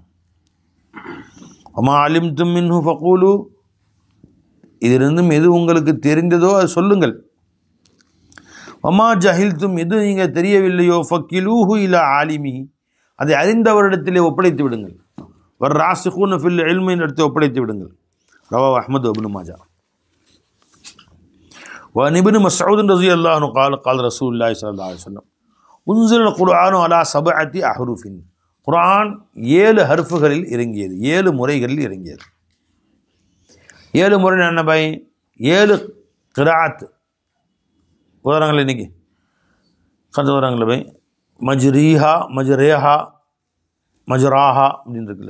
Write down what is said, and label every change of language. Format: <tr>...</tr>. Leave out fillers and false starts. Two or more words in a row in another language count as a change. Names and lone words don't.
<ar>وما علمتم منه فقولوا,</ar> <ta>இதிலிருந்தும் எது உங்களுக்கு தெரிந்ததோ அது சொல்லுங்கள்.</ta> <ar>وما جهلتم,</ar> <ta>எது நீங்கள் தெரியவில்லையோ</ta> <ar>فكلوه إلى عالمه,</ar> <ta>அதை அறிந்தவரிடத்திலே ஒப்படைத்து விடுங்கள்.</ta> <ar>والراسخون في العلم</ar> <ta>இடத்தை ஒப்படைத்து விடுங்கள்.</ta> <ar>رواه أحمد وابن ماجه. وعن ابن مسعود رضي الله عنه قال قال رسول الله صلى الله عليه وسلم انزل القرآن على 7 أحرف.</ar> <ta>குர்ஆன் 7 ஹர்ஃபுகளில் இறங்கியது, 7 முறைகளில் இறங்கியது. 7 முறை என்ன பை? 7 கிராத் உதாரணங்கள் இன்னைக்கு கருத்து உதாரணங்கள பை. மஜ்ரீஹா, மஜ்ரேஹா, மஜ்ராஹா அப்படின்னு இருக்குல்ல.</ta>